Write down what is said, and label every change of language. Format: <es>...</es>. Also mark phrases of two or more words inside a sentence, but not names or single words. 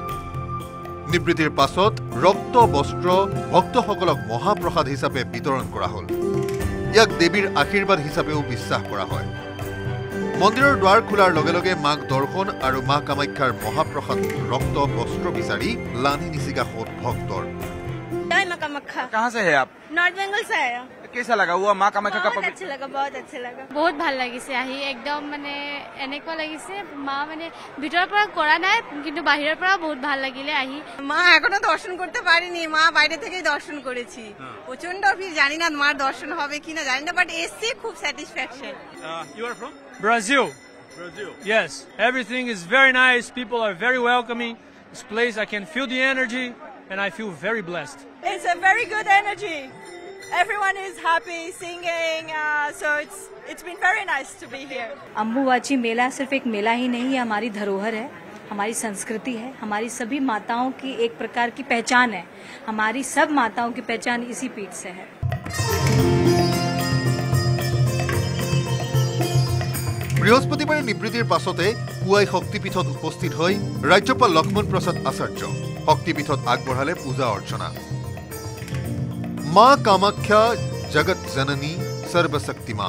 <as>নিবৃত্তিৰ পাছত ৰক্ত বস্ত্ৰ ভক্তসকলক মহাপ্ৰসাদ হিচাপে বিতৰণ কৰা হল। ইয়াক দেৱীৰ আশীৰ্বাদ হিচাপেও বিশ্বাস কৰা হয়। মন্দিৰৰ দ্বাৰ খোলাৰ লগে লগে মাক দৰ্শন আৰু মা কামাখ্যাৰ মহাপ্ৰসাদ ৰক্ত বস্ত্ৰ বিচাৰি লানি নিচিগা হল ভক্তৰ।</as> <hi>कहाँ से है आप? नॉर्थ बेंगल से आया। कैसा लगा हुआ माँ कामाख्या का? बहुत अच्छा लगा, बहुत अच्छा लगा।</hi> <as>बहुत ভাল লাগিছে আহি একদম মানে এনেকুৱা লাগিছে মা মানে ভিতৰৰ পৰা কৰা নাই কিন্তু বাহিৰৰ পৰা বহুত ভাল লাগিলে আহি।</as> <bn>মা এখনো দর্শন করতে পারিনি, মা বাইরে থেকেই দর্শন করেছি। প্রচন্ড ভিড়, জানি না মার দর্শন হবে কিনা জানি না, বাট এসছি খুব স্যাটিসফ্যাকশন।</bn> <en>You are from Brazil. Brazil. Yes, everything is very nice. People are very welcoming. This place, I can feel the energy, and I feel very blessed. It's a very good energy. Everyone is happy, singing, so it's been very nice to be here.</en> <hi>अम्बुबाची मेला सिर्फ एक मेला ही नहीं है, हमारी धरोहर है, हमारी संस्कृति है, हमारी सभी माताओं की एक प्रकार की पहचान है। हमारी सब माताओं की पहचान इसी पीठ से है।</hi> <as>বৃহস্পতিবাৰে নিবৃত্তিৰ পাছতে পুৱাই শক্তিপীঠত উপস্থিত হৈ ৰাজ্যপাল লক্ষ্মণ প্ৰসাদ আচাৰ্য শক্তিপীঠত আগবঢ়ালে পূজা অৰ্চনা। মা কামাখ্যা জগত জননী সৰ্বশক্তিমান।</as>